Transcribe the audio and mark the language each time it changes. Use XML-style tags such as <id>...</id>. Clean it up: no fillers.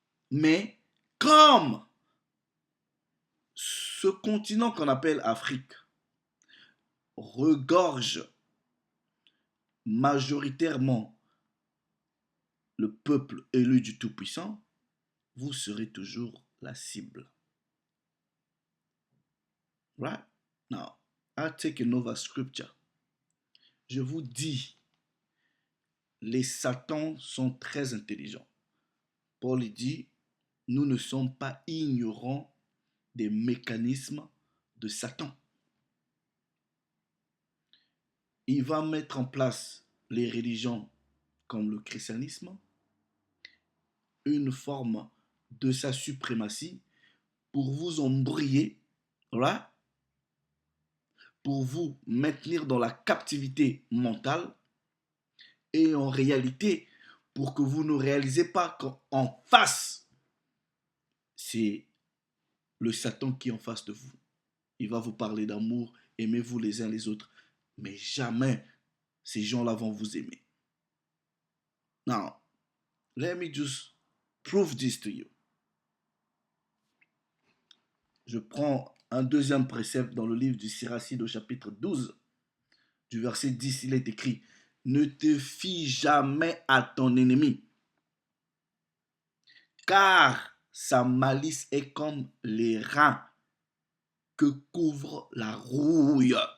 <fr>Mais comme ce continent qu'on appelle Afrique regorge majoritairement le peuple élu du Tout-Puissant, vous serez toujours la cible.</fr> <en>Right? Now, I take another scripture.</en> <fr>Je vous dis, les satans sont très intelligents. Paul dit, nous ne sommes pas ignorants des mécanismes de Satan. Il va mettre en place les religions comme le christianisme, une forme de sa suprématie pour vous embrayer, right? Pour vous maintenir dans la captivité mentale et en réalité pour que vous ne réalisez pas qu'en face, c'est le Satan qui est en face de vous. Il va vous parler d'amour, aimez-vous les uns les autres, mais jamais ces gens-là vont vous aimer.</fr> <en>Now, let me just prove this to you.</en> <fr>Je prends un deuxième précepte dans le livre du Siracide au chapitre 12, du verset 10, il est écrit, ne te fie jamais à ton ennemi, car sa malice est comme les reins que couvre la rouille.</fr>